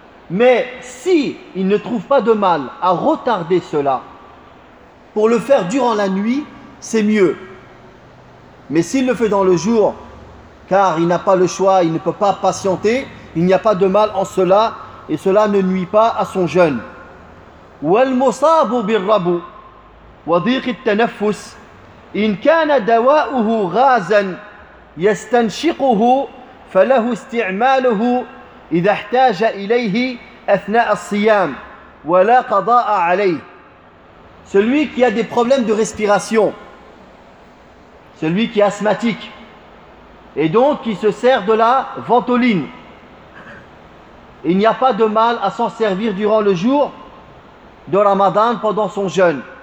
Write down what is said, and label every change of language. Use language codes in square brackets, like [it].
[fr] Mais si il ne trouve pas de mal à retarder cela pour le faire durant la nuit, c'est mieux. Mais s'il le fait dans le jour, car il n'a pas le choix, il ne peut pas patienter, il n'y a pas de mal en cela et cela ne nuit pas à son jeûne. [ar] Wal musabu bir-rabu wa dhiq at-tanaffus إن كان دواؤه غازا يستنشقه فله استعماله إذا احتاج إليه أثناء الصيام ولا قضاء عليه. [fr] Celui qui a des problèmes de respiration. Celui qui est asthmatique. Et donc qui se sert de la ventoline. Il n'y a pas de mal à s'en servir durant le jour de Ramadan pendant son jeûne.